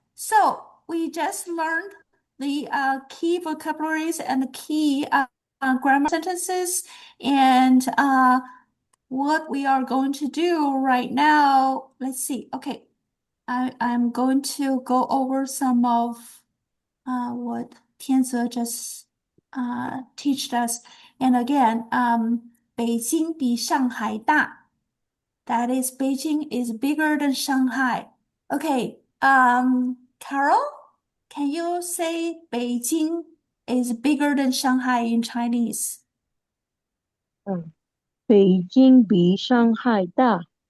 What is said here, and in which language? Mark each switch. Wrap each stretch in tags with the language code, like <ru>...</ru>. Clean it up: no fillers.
<en>So we just learned the key vocabularies and the key grammar sentences, and what we are going to do right now. Let's see. Okay, I'm going to go over some of what Tianze just teached us. And again,</en> <zh>北京比上海大.</zh> <en>That is, Beijing is bigger than Shanghai. Okay, Carol, can you say Beijing is bigger than Shanghai in Chinese?</en> <zh>北京比上海大。</zh>